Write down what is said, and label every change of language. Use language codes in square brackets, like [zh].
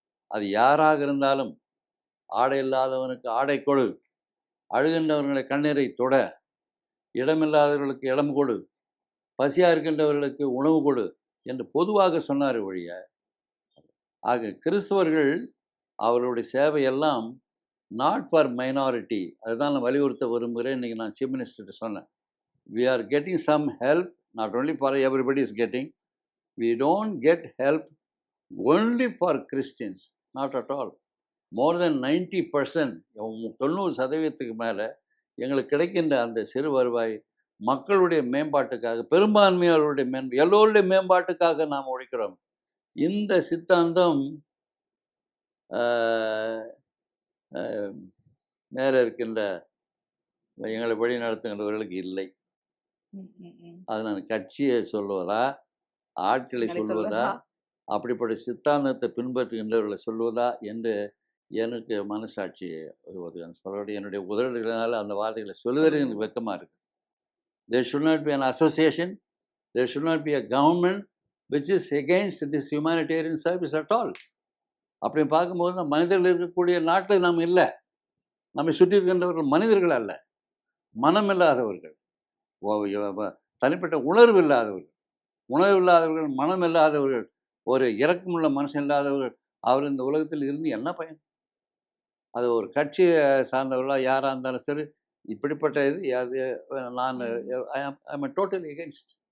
[ta] அது யாராக இருந்தாலும், ஆடை இல்லாதவனுக்கு ஆடை கொடு, அழுகின்றவர்களை கண்ணீரை தொட, இடமில்லாதவர்களுக்கு இடம் கொடு, பசியாக இருக்கின்றவர்களுக்கு உணவு கொடு என்று பொதுவாக சொன்னார் ஒழிய, ஆக கிறிஸ்தவர்கள் அவர்களுடைய சேவையெல்லாம் [en] Not for minority. [ta] அதுதான் நான் வலியுறுத்த விரும்புகிறேன். இன்றைக்கி நான் சீஃப் மினிஸ்டர்கிட்ட சொன்னேன். [en] We are getting some help, not only for everybody is getting. We don't get help only for Christians, not at all. More than 90%, [ta] 90% மேலே எங்களுக்கு கிடைக்கின்ற அந்த சிறு வருவாய் மக்களுடைய மேம்பாட்டுக்காக, பெரும்பான்மையாளருடைய எல்லோருடைய மேம்பாட்டுக்காக நாம் உழைக்கிறோம். இந்த சித்தாந்தம் மேலே இருக்கின்ற எங்களை வழி நடத்துகின்றவர்களுக்கு இல்லை. அது நான் கட்சியை சொல்வதா, ஆட்களை சொல்வதா, அப்படிப்பட்ட சித்தாந்தத்தை பின்பற்றுகின்றவர்களை சொல்வதா என்று எனக்கு மனசாட்சி சொல்ல, என்னுடைய உதவிகளால் அந்த வார்த்தைகளை சொல்வதற்கு எனக்கு வெக்கமாக இருக்குது. [en] There should not be an association, there should not be a government which is against this humanitarian service at all. [ta] அப்படி பார்க்கும்போது மனிதர்கள் இருக்கக்கூடிய நாட்டில் நாம் இல்லை. நம்மை சுற்றி இருக்கின்றவர்கள் மனிதர்கள் அல்ல, மனம் இல்லாதவர்கள், தனிப்பட்ட உணர்வு இல்லாதவர்கள், மனம் இல்லாதவர்கள், ஒரு இரக்கமுள்ள மனசு இல்லாதவர்கள். அவர் இந்த உலகத்தில் இருந்து என்ன பயன்? அது ஒரு கட்சியை சார்ந்தவர்களாக யாராக இருந்தாலும் சரி, இப்படிப்பட்ட அது நான் [en] I am totally against.